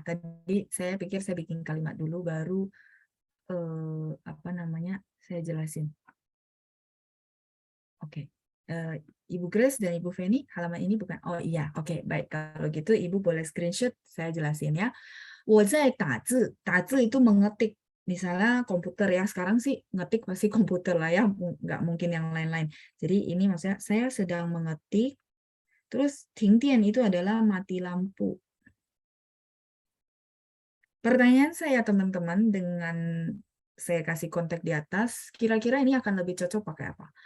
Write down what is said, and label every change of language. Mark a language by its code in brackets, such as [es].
[id] Tadi saya pikir saya bikin kalimat dulu, baru apa namanya, saya jelasin. Oke. Eh, Ibu Grace dan Ibu Feni, halaman ini bukan. Oh iya, oke, baik. Kalau gitu Ibu boleh screenshot, saya jelasin ya. [zh] 我在打字，打字 [id] itu mengetik. Misalnya komputer ya, sekarang sih ngetik pasti komputer lah ya, nggak mungkin yang lain-lain. Jadi ini maksudnya saya sedang mengetik, terus 停电 itu adalah mati lampu. Pertanyaan saya teman-teman dengan saya kasih konteks di atas, kira-kira ini akan lebih cocok pakai apa?